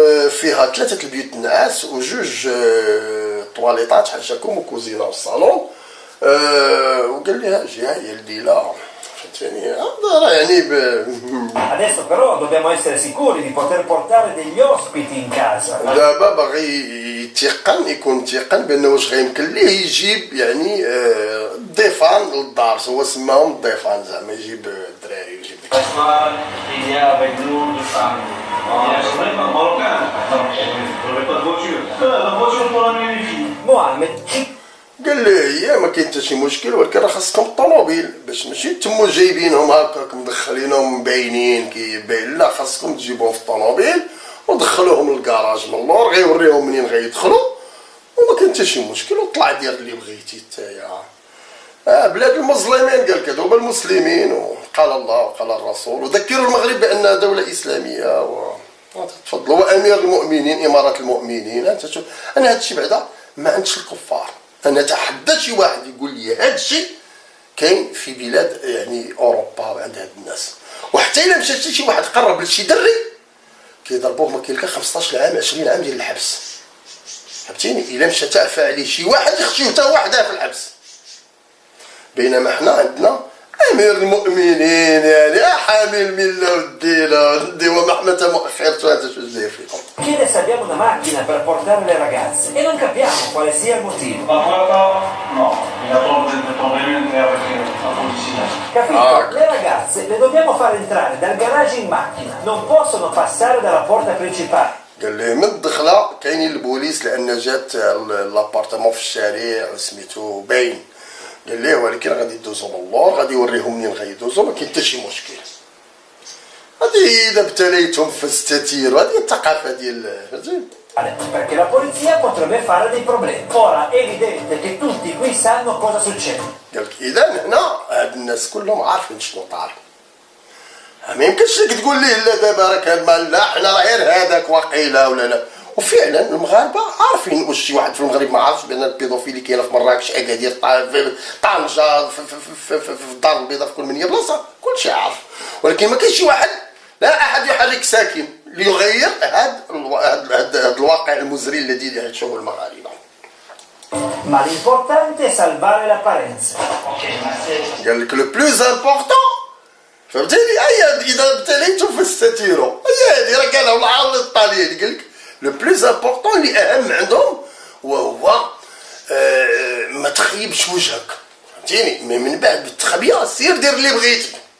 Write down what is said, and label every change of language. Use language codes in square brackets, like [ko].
[ar] فيها 3 البيوت النعاس وجوج طواليطات حاشاكم وكوزينه والصالون. وقال لي اجي هي الليله فهمتيني. هذا راه يعني [it] Adesso però dobbiamo essere sicuri di poter portare degli ospiti in casa. [ar] دابا باغي يكون تيقن بانه واش غيمكن ليه يجيب يعني ضيفان للدار، هو سماهم الضيفان، زعما يجيب الدراري ويجيب ديك. [fr] Il y a avec nous deux femmes. Il y a c'est pas marocain. Non, je n'avais pas de voiture. La voiture pour amener les filles. [it] Mohammed ci [ar] قال لي هي ما كاين حتى شي مشكل، ولكن راه خاصكم الطوموبيل باش ماشي تمو جايبينهم هكاك مدخلينهم مبينين كيبين، لا خاصكم تجيبوهم في الطوموبيل ودخلوهم للكراج من اللور، غيوريهم منين غيدخلوا وما كاين حتى شي مشكل، وطلع دير اللي بغيتي نتايا. بلاد المظلمين قال لك هذوما المسلمين، وقال الله وقال الرسول، وذكروا المغرب بانها دوله اسلاميه تفضلوا. وامير المؤمنين اماره المؤمنين. انت شوف انا هذا الشيء بعدا ما عندش الكفار، انا اتحدى شي واحد يقول لي هذا الشيء كاين في بلاد يعني اوروبا عند هاد الناس. وحتى الا مشى شي واحد قرب لشي دري كيضربوه ما كاين 15 عام 20 عام ديال الحبس، فهمتيني. الا مشى تعفى عليه شي واحد يخشيو حتى واحده في الحبس. بينما حنا عندنا امير المؤمنين يعني حامي المله والدين ومحمة مؤخرته. هذا شو داير فيكم؟ [it] chiede se abbiamo una macchina per portare le ragazze e non capiamo quale sia il motivo. Ma guarda, no, il lavoro del provvedimento è perché la polizia. Capito? Le ragazze le dobbiamo far entrare dal garage in macchina, non possono passare dalla porta principale. [ar] قال لي من الدخله كاينين البوليس لان جات لابارتمون في الشارع سميتو باين. قال ليه ولكن غادي يدوزو من اللور، غادي يوريهم منين غيدوزو، ما كاين حتى شي مشكل. هادي اذا ابتليتهم فاستتيروا، هذه الثقافه ديال فهمتي. Perché la polizia potrebbe fare dei problemi. Ora è evidente che tutti qui sanno cosa succede. قال لك اذا هنا هاد الناس كلهم عارفين شنو طار. ما يمكنش لك تقول ليه لا دابا راك لا حنا راه غير هذاك واقيلا ولا لا. وفعلا المغاربه عارفين واش شي واحد في المغرب ما عارفش بان البيدوفيلي كاينه في مراكش، اكادير، طنجه، في الدار البيضاء، في كل من هي بلاصه كلشي عارف. ولكن ما كاينش شي واحد، لا احد يحرك ساكن ليغير هذا الواقع المزري الذي يعيشه المغاربه. [it] Ma l'importante è salvare l'apparenza. [ar] قال لك [fr] لو بلوز امبورطون [ar] فهمتيني. اذا ابتليتم فاستتيروا، هي هذه راه قالها العرض الطالياني. قال لك [fr] لو بلوز امبورطون [ar] اللي اهم عندهم وهو ما تخيبش وجهك، فهمتيني. من بعد بالتخبيه سير دير اللي بغيتي.